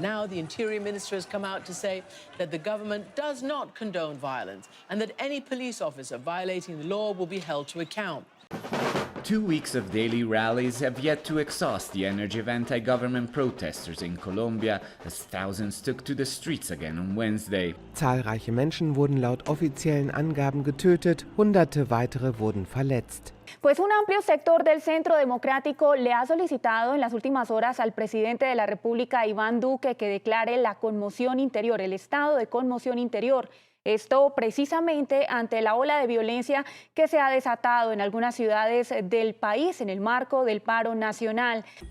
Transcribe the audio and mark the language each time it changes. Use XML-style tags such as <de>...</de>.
<en>Now the Interior Minister has come out to say that the government does not condone violence and that any police officer violating the law will be held to account. 2 weeks of daily rallies have yet to exhaust the energy of anti-government protesters in Colombia as thousands took to the streets again on Wednesday.</en> <de>Zahlreiche Menschen wurden laut offiziellen Angaben getötet, Hunderte weitere wurden verletzt.</de> <es>Pues un amplio sector del Centro Democrático le ha solicitado en las últimas horas al presidente de la República, Iván Duque, que declare la conmoción interior, el estado de conmoción interior. Esto precisamente ante la ola de violencia que se ha desatado en algunas ciudades del país en el marco del paro nacional.</es>